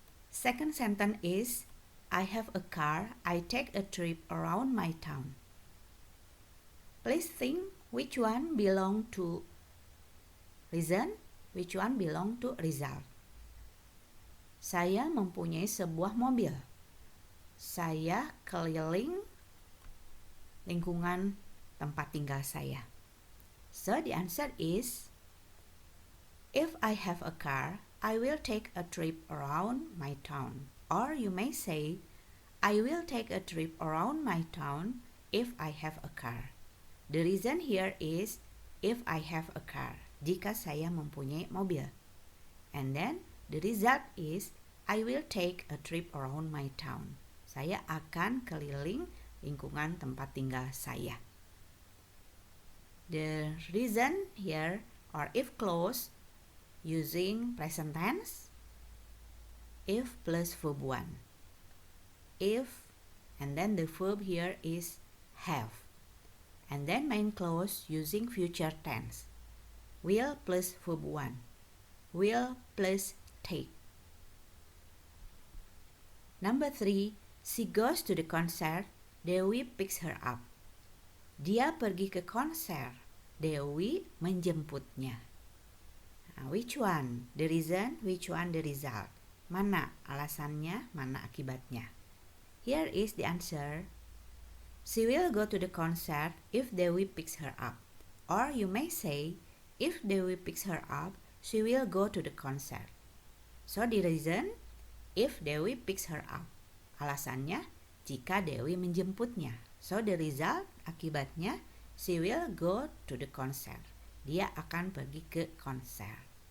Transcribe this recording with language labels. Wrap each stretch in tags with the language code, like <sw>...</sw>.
<en>Second sentence is, I have a car, I take a trip around my town. Please think which one belong to reason, which one belong to result.</en> <id>Saya mempunyai sebuah mobil. Saya keliling lingkungan tempat tinggal saya.</id> <en>So the answer is, if I have a car, I will take a trip around my town. Or you may say, I will take a trip around my town if I have a car. The reason here is, if I have a car.</en> <id>Jika saya mempunyai mobil.</id> <en>And then the result is, I will take a trip around my town.</en> <id>Saya akan keliling lingkungan tempat tinggal saya.</id> <en>The reason here or if clause using present tense, if plus verb 1. If, and then the verb here is have. And then main clause using future tense. Will plus verb 1. Will plus take. Number 3, she goes to the concert. Dewi picks her up.</en> <id>Dia pergi ke konser. Dewi menjemputnya. Nah,</id> <en>which one the reason, which one the result?</en> <id>Mana alasannya, mana akibatnya?</id> <en>Here is the answer. She will go to the concert if Dewi picks her up. Or you may say, if Dewi picks her up, she will go to the concert. So the reason, if Dewi picks her up.</en> <id>Alasannya, jika Dewi menjemputnya.</id> <en>So the result,</en> <id>akibatnya,</id> <en>she will go to the concert.</en> <id>Dia akan pergi ke konser.</id>